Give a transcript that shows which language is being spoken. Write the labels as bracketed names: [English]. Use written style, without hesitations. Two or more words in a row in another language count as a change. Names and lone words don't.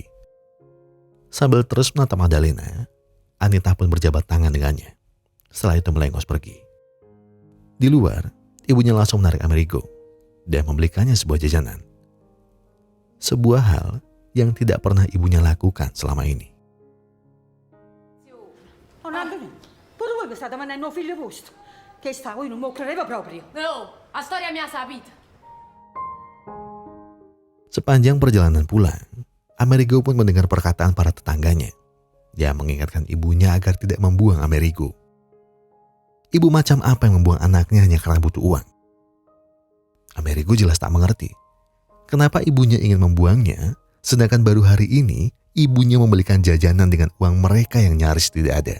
[Indonesian] Sambil terus menatap Maddalena, Anita pun berjabat tangan dengannya. Setelah itu melengos pergi. Di luar, ibunya langsung menarik Amerigo dan membelikannya sebuah jajanan. Sebuah hal yang tidak pernah ibunya lakukan selama ini. [Italian] Pure voi mi state mandando un figlio vostro. Che sta, voi non mi credeva proprio. No, la storia mia sapita. [Indonesian] Sepanjang perjalanan pulang, Amerigo pun mendengar perkataan para tetangganya. Dia mengingatkan ibunya agar tidak membuang Amerigo. Ibu macam apa yang membuang anaknya hanya karena butuh uang? Amerigo jelas tak mengerti. Kenapa ibunya ingin membuangnya, sedangkan baru hari ini ibunya membelikan jajanan dengan uang mereka yang nyaris tidak ada.